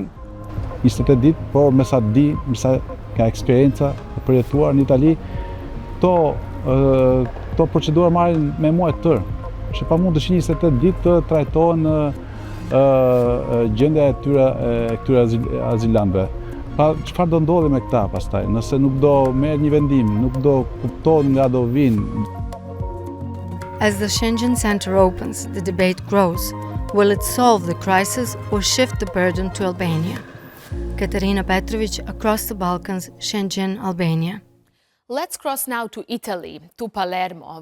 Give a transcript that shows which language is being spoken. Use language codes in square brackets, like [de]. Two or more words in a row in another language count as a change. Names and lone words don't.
[sq] 28 ditë, por me sa ka eksperjenca e përjetuar në Itali, to procedura marrin me muaj të tërë. Që pa mund të 28 ditë të trajtohen gjendja e këtyre azilanëve. Pa çfarë do ndodhi me këta pastaj, nëse nuk do merr një vendim, nuk do kuptohet nga do vinë. [en] As the Shenjin Center opens, the debate grows. Will it solve the crisis or shift the burden to Albania? Katerina Petrovic, across the Balkans, Shenjin, Albania. Let's cross now to Italy, to Palermo.